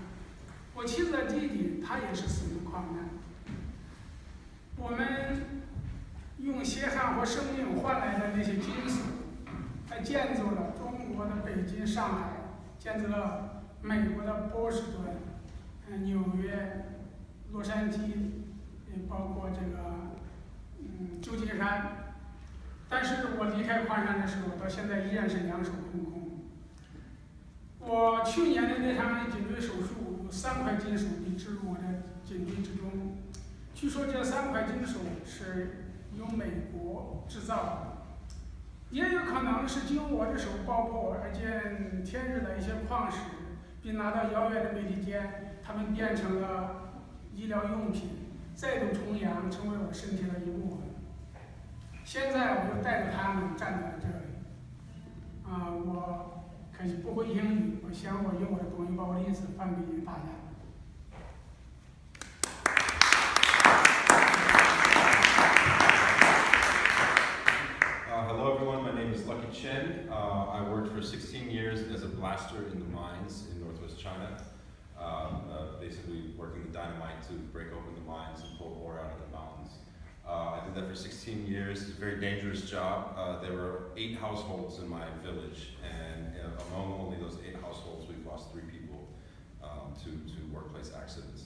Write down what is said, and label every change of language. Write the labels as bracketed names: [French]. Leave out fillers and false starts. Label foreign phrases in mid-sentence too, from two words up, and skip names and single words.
[Chinese] 我妻子的弟弟，他也是死于矿难。我们用血汗和生命换来的那些金属，还建造了中国的北京、上海，建造了美国的波士顿、紐約、洛杉磯，也包括這個舊金山。但是我離開礦山的時候，到現在依然是兩手空空。我去年的那場頸椎手術，有3塊金屬被植入我的頸椎之中。據說這3塊金屬是由美國製造的，也有可能是經我的手爆破而見天日的一些礦石，並拿到遙遠的美利堅，它們變成了醫療用品，再度重陽，成為我身體的一部分。現在我又帶着他們站在了這裡。我可惜不會英語，我想我用我的朋友把我的意思翻給大家。 [English] Hello everyone, my name is Lucky Chen. I worked for 16 years as a blaster in the mines in northwest China, basically working the dynamite to break open the mines and pull ore out of the mountains. I did that for 16 years. It's a very dangerous job. There were 8 households in my village, and among only those 8 households, we've lost 3 people to workplace accidents.